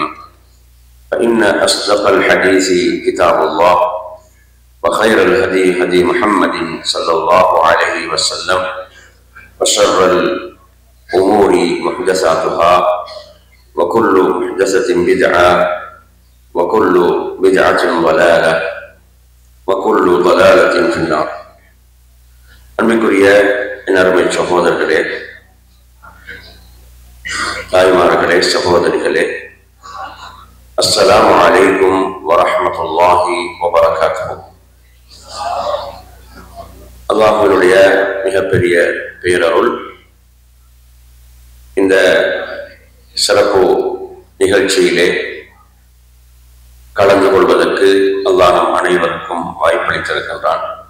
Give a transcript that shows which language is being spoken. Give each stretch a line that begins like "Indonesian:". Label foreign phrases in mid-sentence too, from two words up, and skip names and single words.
Arabic: فإن أصدق الحديث كتاب الله وخير الهدي هدي محمد صلى الله عليه وسلم وشر الأمور محدثاتها وكل محدثة بدعة وكل بدعة ضلالة وكل ضلالة في النار.
Tamil: அன்பிற்குரிய அருமை சகோதரர்களே, தாய்மார்களே, சகோதரிகளே,
Arabic: السلام عليكم ورحمة الله وبركاته.
Tamil: அல்லாஹ்வினுடைய மிகப்பெரிய பேரருள், இந்த சிறப்பு நிகழ்ச்சியிலே கலந்து கொள்வதற்கு அல்லாஹ் நம் அனைவருக்கும் வாய்ப்பளித்திருக்கின்றான்.